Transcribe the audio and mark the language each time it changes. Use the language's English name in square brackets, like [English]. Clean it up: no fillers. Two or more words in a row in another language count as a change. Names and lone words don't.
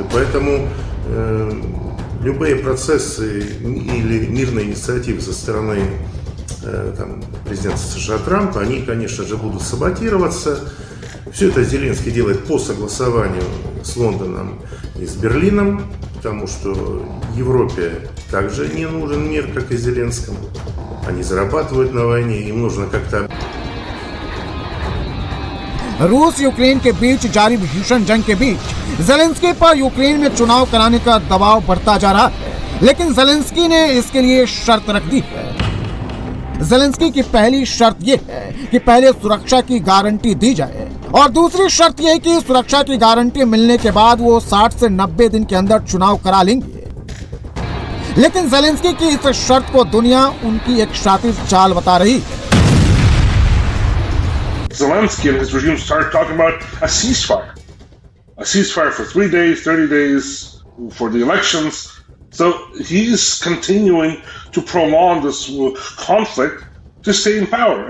[Russian] Поэтому любые процессы или мирные инициативы со стороны там, президента США Трампа, они, конечно же, будут саботироваться. Все это Зеленский делает по согласованию с Лондоном и с Берлином, потому что Европе также не нужен мир, как и Зеленскому. Они зарабатывают на войне, им нужно как-то... [Hindi] रूस यूक्रेन के बीच जारी भीषण जंग के बीच ज़ेलेंस्की पर यूक्रेन में चुनाव कराने का दबाव बढ़ता जा रहा है, लेकिन ज़ेलेंस्की ने इसके लिए शर्त रख दी है। ज़ेलेंस्की की पहली शर्त ये है कि पहले सुरक्षा की गारंटी दी जाए और दूसरी शर्त यह है कि सुरक्षा की गारंटी मिलने के बाद वो 60 से 90 दिन के अंदर चुनाव करा लेंगे। लेकिन ज़ेलेंस्की की इस शर्त को दुनिया उनकी एक शातिर चाल बता रही है। [English] Zelensky and his regime started talking about a ceasefire for 3 days, 30 days for the elections. So he is continuing to prolong this conflict to stay in power.